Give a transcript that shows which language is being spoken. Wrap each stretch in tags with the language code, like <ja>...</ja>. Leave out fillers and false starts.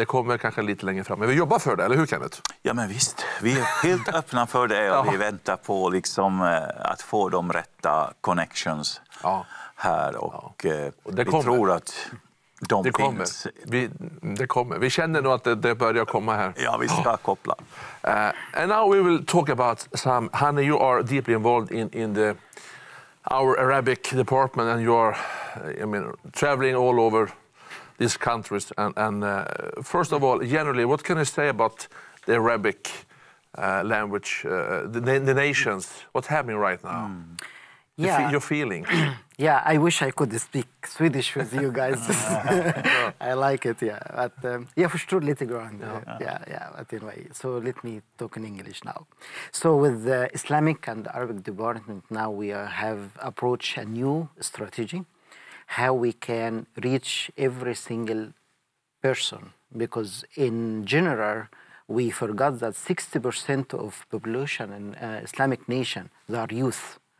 <sv>Det kommer kanske lite längre fram. Men vi jobbar för det, eller hur, Kenneth? Ja, men visst. Vi är helt öppna för det och vi väntar på att få de rätta connections här. Och vi tror att de finns. Det kommer. Vi känner nog att det börjar komma här. Ja, vi ska koppla.</sv> <en>And now we will talk about Hani, you are deeply involved in our Arabic department, and you are traveling all over these countries. And first of all, generally, what can you say about the Arabic language, the nations? What's happening right now? Your feeling? Yeah, I wish I could speak Swedish with you guys. I like it, But</en> <sv>jag förstår lite grann.</sv> <en>But anyway, so let me talk in English now. So with the Islamic and Arabic department now, we have approached a new strategy, how we can reach every single person. Because in general, we forgot that 60% of population in Islamic nation, they are youth.</en>